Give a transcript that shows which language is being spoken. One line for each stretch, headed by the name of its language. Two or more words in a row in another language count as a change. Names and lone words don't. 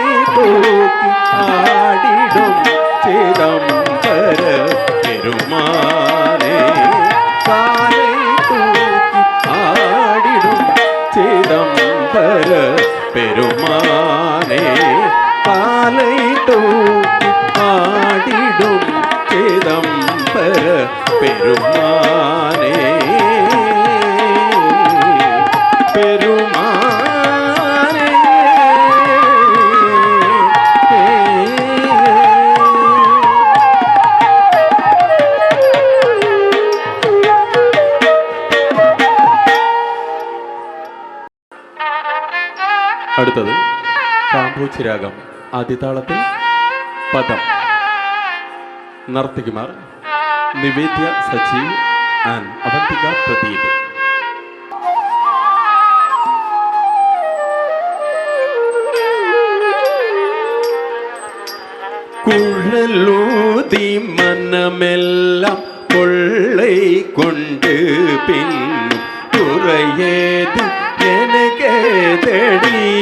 Tamil: தூக்கியாடிடும் சிதம்பர பெருமானே, காலை தூக்கியாடிடும் சிதம்பர பெருமானே, காலை தூக்கியாடிடும் சிதம்பர பெருமானே, பெருமானே.
Malayalam: അടുത്തത് കാമ്പൂച്ചി രാഗം ആദ്യതാളത്തിൽ പദം. നർത്തകിമാർ നിവേദ്യ സജീവ് ആൻഡ് അവന്തിക പ്രദീപ്.
Tamil: குழலூதி மனமெல்லாம் கொள்ளை கொண்டு பின்னும் குறையேது எனக்கேதடி,